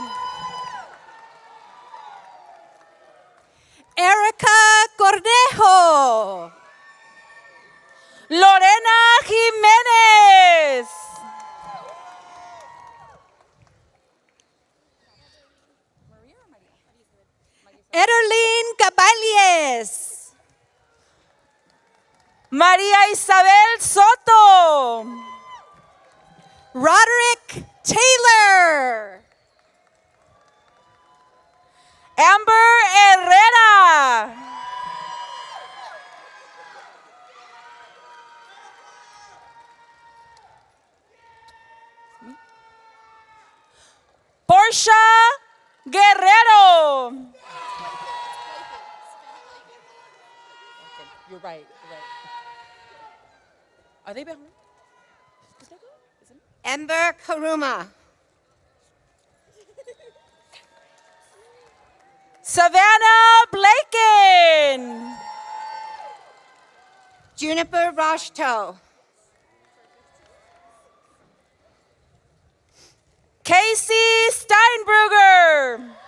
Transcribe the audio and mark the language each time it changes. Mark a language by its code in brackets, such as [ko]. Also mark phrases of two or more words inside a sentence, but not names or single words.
[en] Erica Cornejo. Lorena Jimenez. Ederline Caballes. María Isabel Soto. Roderick Taylor. Amber Herrera. Portia Guerrero. You're right. Are they behind? Ember Karuma. Savannah Blaken. Juniper Roshto. Casey Steinbrugger.